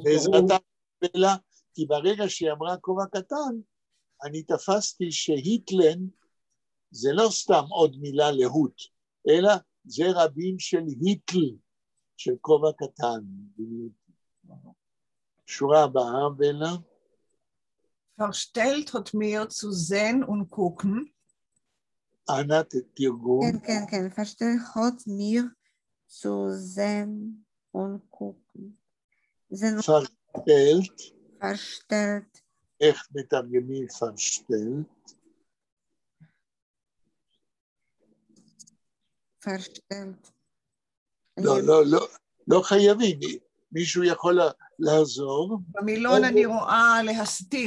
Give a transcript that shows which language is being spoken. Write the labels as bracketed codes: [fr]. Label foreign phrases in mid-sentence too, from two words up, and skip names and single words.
[he] בעזרתה בלה, כי ברגע שהיא אמרה כובע קטן, אני תפסתי שהיטלן זה לא סתם עוד מילה להוט, אלא זה רבים של היטל, של כובע קטן. שורה הבאה, בלה. [yi] Verstellt hat mir zu sehen und gucken. [he] אנא תרגום. כן. [yi] Verstellt hat mir zu sehen und gucken. Verstellt. [he] איך מתרגמים verstellt? [yi] verstellt. [he] לא חייבים, מישהו יכול לעזור. במילון אני רואה להסתיר.